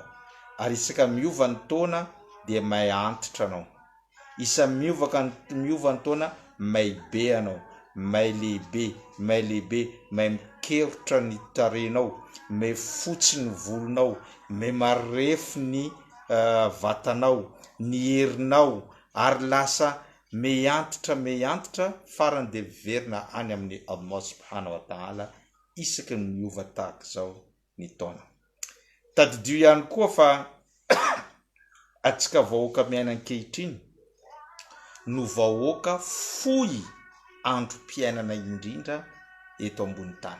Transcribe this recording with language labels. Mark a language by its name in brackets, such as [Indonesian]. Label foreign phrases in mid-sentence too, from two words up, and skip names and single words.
[Malagasy] Ary isaka miova ny taona dia may antitra anao, isa miova ny taona may be anao, may lehibe, may mikerotra ny tarenao, may fotsy ny volonao, may marefy ny vatanao, ny herinao, ary lasa may antitra farany dia verina any amin'ny Allah [Arabic] سبحانه وتعالى [Malagasy] isaka ny miova tahaka izao ny taona. Tadidio ihany koa fa atsika vahoaka miaina ankehitriny no vahoaka fohy androm-piainana indrindra eto ambony tany.